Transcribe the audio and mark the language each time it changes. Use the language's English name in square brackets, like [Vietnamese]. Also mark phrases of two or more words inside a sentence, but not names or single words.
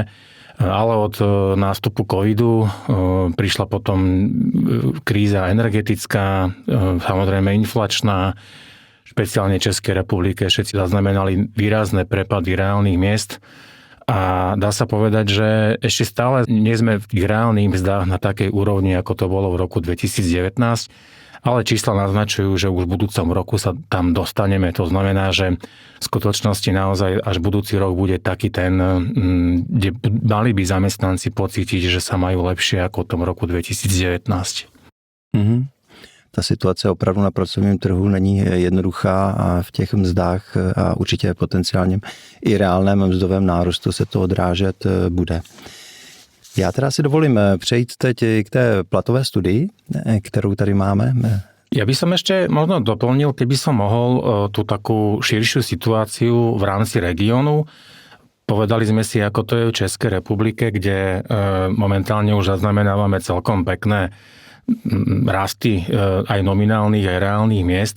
[Slovak] Ale od nástupu covidu prišla potom kríza energetická, samozrejme inflačná, špeciálne Českej republike všetci zaznamenali výrazné prepady reálnych miest a dá sa povedať, že ešte stále nie sme v tých reálnych mzdách na takej úrovni, ako to bolo v roku 2019, ale čísla naznačujú, že už v budúcom roku sa tam dostaneme. To znamená, že v skutočnosti naozaj až budúci rok bude taký ten, kde mali by zamestnanci pocítiť, že sa majú lepšie ako v tom roku 2019. Mm-hmm. [Czech] Ta situace opravdu na pracovním trhu není jednoduchá a v těch mzdách a určitě potenciálním i reálném mzdovém nárůstu se to odrážet bude. Já teda si dovolím přejít teď k té platové studii, kterou tady máme. [Slovak] Ja by som ešte možno doplnil, keby som mohol tú takú širšiu situáciu v rámci regiónu. Povedali sme si, ako to je v Českej republike, kde momentálne už zaznamenávame celkom pekné rasty aj nominálnych, aj reálnych miest.